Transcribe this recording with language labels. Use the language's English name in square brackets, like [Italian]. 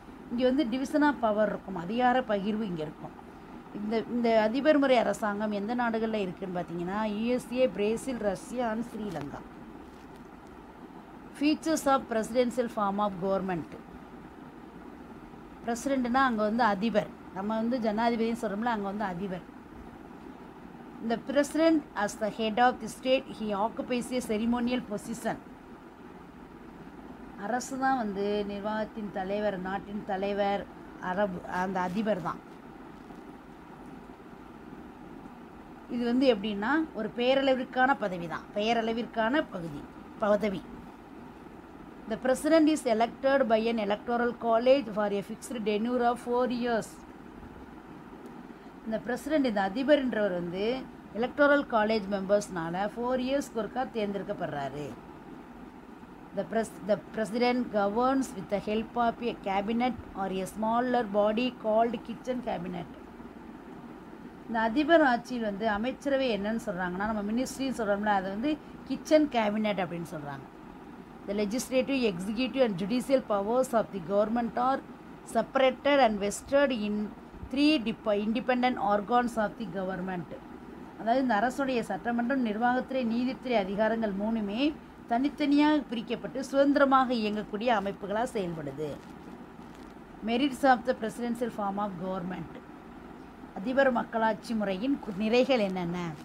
[Tamil] இங்கே வந்து [English] division of power [Tamil] இருக்கும், அதிகார பகிர்வு இங்கே இருக்கும். இந்த அதிபர் முறை அரசாங்கம் எந்த நாடுகளில் இருக்குதுன்னு பார்த்தீங்கன்னா USA, Brazil, Russia and Sri Lanka. [English] Features of presidential form of government. [Tamil] பிரசிடெண்ட்னா அங்கே வந்து அதிபர், நம்ம வந்து ஜனாதிபதினு சொல்கிறோம்ல, அங்கே வந்து அதிபர். [English] The president as the head of the state, he occupies a ceremonial position. [Tamil] அரசு தான் வந்து நிர்வாகத்தின் தலைவர், நாட்டின் தலைவர், அந்த அதிபர் தான். இது வந்து எப்படின்னா ஒரு பெயரளவிற்கான பதவி தான், பெயரளவிற்கான பதவி. [English] The president is elected by an electoral college for a fixed tenure of 4 years. [Tamil] இந்த பிரசிடெண்ட், இந்த அதிபர்ன்றவர் வந்து எலக்டோரல் காலேஜ் மெம்பர்ஸ்னால 4 இயர்ஸ்க்கு ஒருக்கா தேர்ந்தெடுக்கப்படுறாரு. [English] The president governs with the help of a cabinet or a smaller body called kitchen cabinet. [Tamil] இந்த அதிபர் ஆட்சியில் வந்து அமைச்சரவை என்னன்னு சொல்கிறாங்கன்னா, நம்ம மினிஸ்ட்ரின்னு சொல்கிறோம்ல, அதை வந்து கிச்சன் கேபினட் அப்படின்னு சொல்கிறாங்க. [English] The legislative, executive and judicial powers of the government are separated and vested in 3 independent organs of the government. [Tamil] அதாவது இந்த அரசுடைய சட்டமன்றம், நிர்வாகத்துறை, நீதித்துறை அதிகாரங்கள் மூணுமே தனித்தனியாக பிரிக்கப்பட்டு சுதந்திரமாக இயங்கக்கூடிய அமைப்புகளாக செயல்படுது. [English] Merits of the presidential form of government. [Tamil] அதிபர் மக்களாட்சி முறையின் நிறைகள் என்னென்ன?